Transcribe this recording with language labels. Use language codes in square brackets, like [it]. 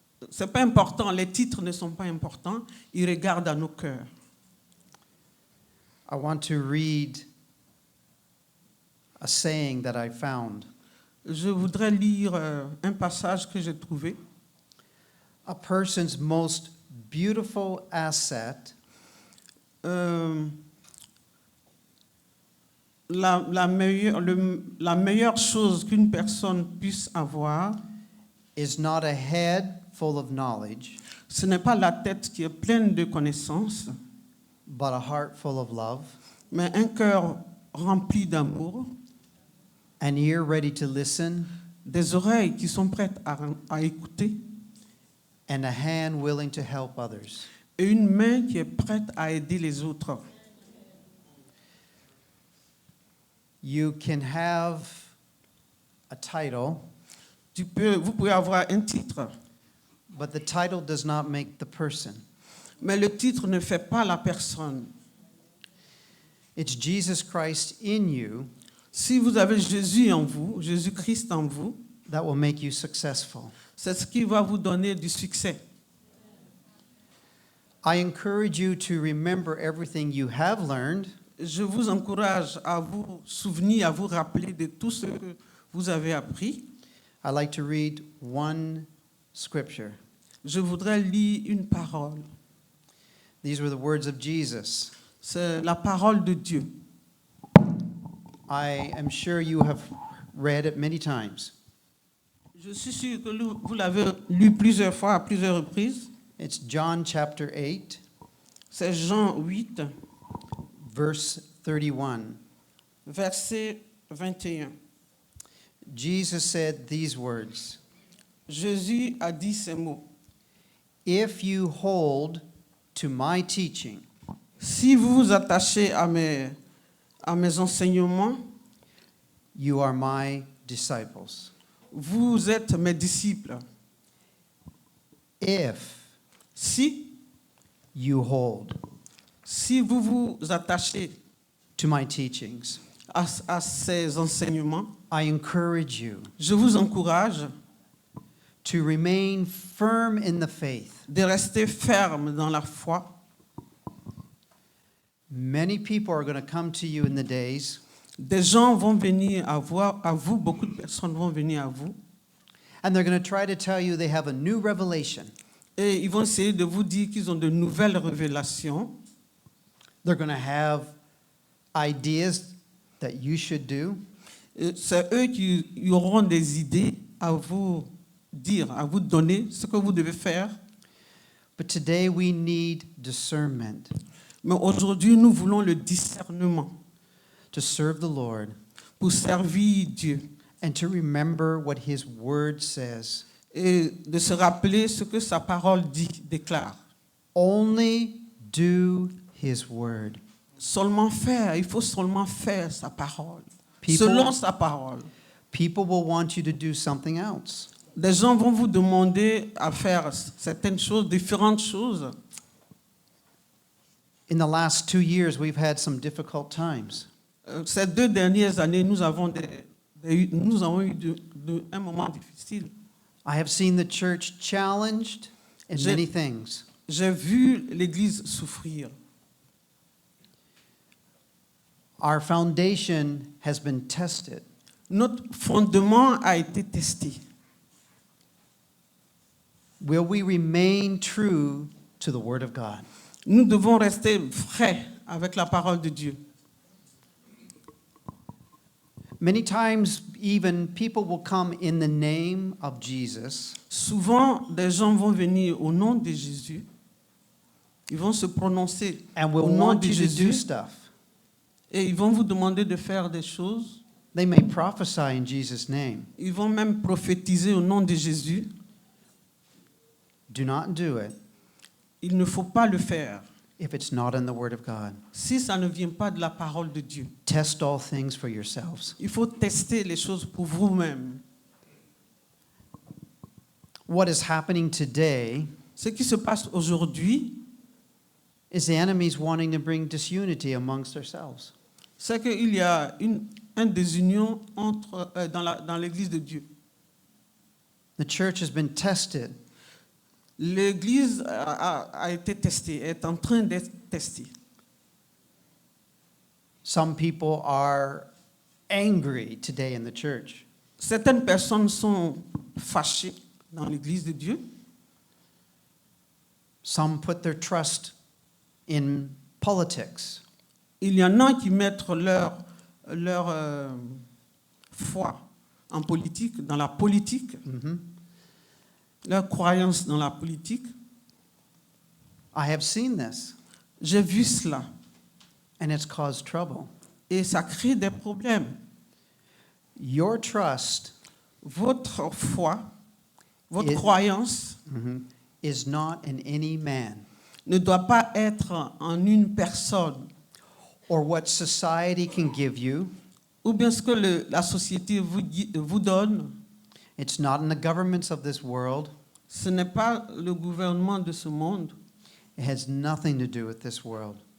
[fr] C'est pas important, les titres ne sont pas importants, il regarde à nos cœurs. [en] I want to read a saying that I found. [fr] Je voudrais lire un passage que j'ai trouvé. [en] A person's most beautiful asset [fr] La meilleure chose qu'une personne puisse avoir, [en] is not a head full of knowledge, [fr] ce n'est pas la tête qui est pleine de connaissances, [en] but a heart full of love, [fr] mais un cœur rempli d'amour, [en] an ear ready to listen, [fr] des oreilles qui sont prêtes à écouter [en] and a hand willing to help others. [fr] et une main qui est prête à aider les autres. [en] You can have a title, [fr] Vous pouvez avoir un titre, [en] but the title does not make the person. [fr] mais le titre ne fait pas la personne. [en] It's Jesus Christ in you [fr] Si vous avez Jésus en vous, Jésus-Christ en vous, [en] that will make you successful. [fr] c'est ce qui va vous donner du succès. [en] I encourage you to remember everything you have learned [fr] Je vous encourage à vous souvenir, à vous rappeler de tout ce que vous avez appris. [en] I'd like to read one scripture. [fr] Je voudrais lire une parole. [en] These were the words of Jesus. [fr] C'est la parole de Dieu. [en] I am sure you have read it many times. [fr] Je suis sûr que vous l'avez lu plusieurs fois, à plusieurs reprises. [en] It's John chapter 8, [fr] C'est Jean 8, [en] verse 31. [fr] verset 21. [en] Jesus said these words, [fr] Jésus a dit ces mots. [en] "If you hold to my teaching, [fr] Si vous vous attachez à mes enseignements, [en] you are my disciples. [fr] vous êtes mes disciples. [en] If [fr] Si [en] you hold [fr] vous vous attachez [en] to my teachings, [fr] à ces enseignements, [en] I encourage you [fr] je vous encourage [en] to remain firm in the faith." [fr] de rester ferme dans la foi. [en] Many people are going to come to you in the days [fr] Des gens vont venir à vous, beaucoup de personnes vont venir à vous, [en] and they're going to try to tell you they have a new revelation. [fr] et ils vont essayer de vous dire qu'ils ont de nouvelles révélations. [en] They're going to have ideas that you should do. [fr] Et c'est eux qui auront des idées à vous dire, à vous donner ce que vous devez faire. [en] But today we need discernment [fr] Mais aujourd'hui, nous voulons le discernement [en] to serve the Lord [fr] pour servir Dieu [en] and to remember what His Word says. [fr] et de se rappeler ce que sa parole dit, déclare. [en] Only do His Word. [fr] Seulement faire, il faut seulement faire sa parole. [en] People- [fr] Selon sa parole. [en] People will want you to do something else. [fr] Des gens vont vous demander à faire certaines choses, différentes choses. [en] In the last 2 years, we've had some difficult times. [fr] Ces 2 dernières années, nous avons eu un moment difficile. [en] I have seen the church challenged in [fr] Je- [en] many things. [fr] J'ai vu l'Église souffrir. [en] Our foundation has been tested. [fr] Notre fondement a été testé. [en] Will we remain true to the Word of God? [fr] Nous devons rester vrais avec la parole de Dieu. [en] Many times, even people will come in the name of Jesus, [fr] Souvent, des gens vont venir au nom de Jésus. Ils vont se prononcer [en] and will [fr] au nom [en] want [fr] de [en] you to do [fr] Jésus [en] stuff. [fr] et ils vont vous demander de faire des choses. [en] They may prophesy in Jesus' name. [fr] Ils vont même prophétiser au nom de Jésus. [en] Do not do it [fr] Il ne faut pas le faire [en] if it's not in the Word of God. [fr] si ça ne vient pas de la parole de Dieu. [en] Test all things for yourselves. [fr] Il faut tester les choses pour vous-même. [en] What is happening today [fr] Ce qui se passe aujourd'hui, [en] is the enemy's wanting to bring disunity amongst ourselves. [fr] c'est qu'il y a une désunion dans l'Église de Dieu. [en] The church has been tested. [fr] L'Église a été testée, est en train d'être testée. [en] Some people are angry today in the church. [fr] Certaines personnes sont fâchées dans l'Église de Dieu. [en] Some put their trust in politics. [fr] Il y en a qui mettent leur foi en politique, dans la politique, leur croyance dans la politique. [en] I have seen this, [fr] J'ai vu cela [en] and it's caused trouble. [fr] et ça crée des problèmes. [en] Your trust [fr] Votre foi, votre Et- croyance [en] is not in any man [fr] ne doit pas être en une personne [en] or what society can give you [fr] ou bien ce que la société vous donne, [en] It's not in the governments of this world. [fr] ce n'est pas le gouvernement de ce monde. [en] It has nothing to do with this world.